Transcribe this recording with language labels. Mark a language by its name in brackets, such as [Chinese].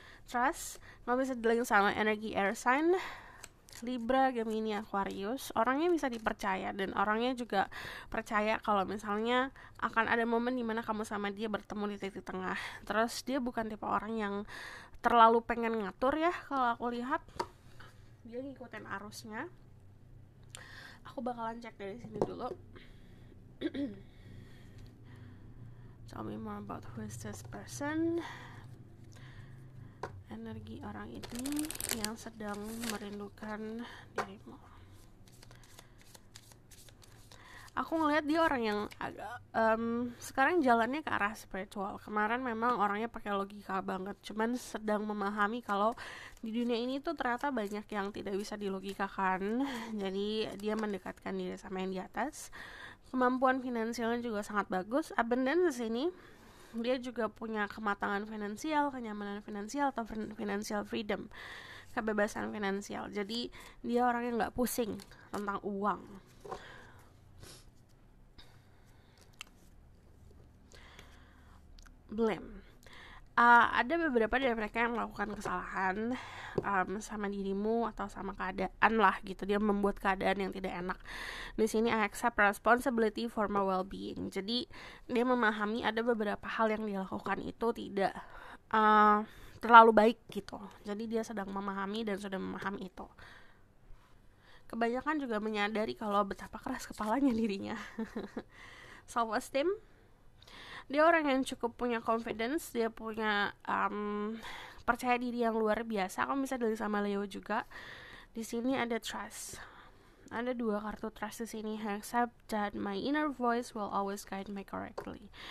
[Indonesian] Trust, kalau bisa dibilang sama energi air sign, Libra, Gemini, Aquarius, orangnya bisa dipercaya dan orangnya juga percaya kalau misalnya akan ada momen dimana kamu sama dia bertemu di titik tengah. Terus dia bukan tipe orang yang terlalu pengen ngatur ya. Kalau aku lihat dia ngikutin arusnya. Aku bakalan cek dari sini dulu. [English] Tell me more about who is this person. [Indonesian] Energi orang ini yang sedang merindukan dirimu. Aku ngelihat dia orang yang agak sekarang jalannya ke arah spiritual. Kemarin memang orangnya pakai logika banget, cuman sedang memahami kalau di dunia ini tuh ternyata banyak yang tidak bisa dilogikakan. Jadi dia mendekatkan diri sama yang di atas. Kemampuan finansialnya juga sangat bagus. Abundance ini dia juga punya kematangan finansial, kenyamanan finansial atau financial freedom, kebebasan finansial. Jadi dia orang yang nggak pusing tentang uang. Blame. Ada beberapa dari mereka yang melakukan kesalahan sama dirimu atau sama keadaan lah gitu. Dia membuat keadaan yang tidak enak. Di sini [English] I accept responsibility for my well-being. [Indonesian] Jadi dia memahami ada beberapa hal yang dia lakukan itu tidak terlalu baik gitu. Jadi dia sedang memahami dan sudah memahami itu. Kebanyakan juga menyadari kalau betapa keras kepalanya dirinya. Self-esteem, dia orang yang cukup punya confidence, dia punya percaya diri yang luar biasa. Kamu bisa dari sama Leo juga. Di sini ada trust. Ada 2 kartu trust di sini. [English] Accept that my inner voice will always guide me correctly.